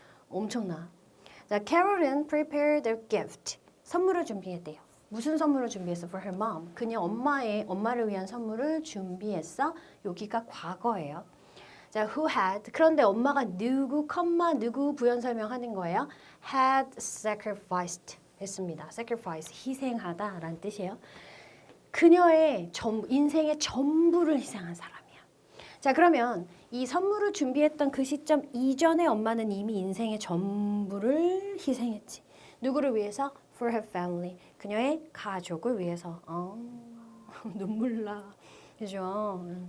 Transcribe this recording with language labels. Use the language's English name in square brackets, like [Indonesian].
[Korean] 엄청나. 자, [English] Carolyn prepared a gift. [Korean] 선물을 준비했대요. 무슨 선물을 준비했어? [English] For her mom. [Korean] 그녀 엄마를 위한 선물을 준비했어. 여기가 과거예요. 자, [English] who had. [Korean] 그런데 엄마가 누구, 누구 부연 설명하는 거예요. [English] had sacrificed [Korean] 했습니다. sacrifice, 희생하다라는 뜻이에요. 그녀의 인생의 전부를 희생한 사람이야. 자, 그러면 이 선물을 준비했던 그 시점 이전에 엄마는 이미 인생의 전부를 희생했지. 누구를 위해서? [English] For her family. [Korean] 그녀의 가족을 위해서. 눈물 나. 그죠?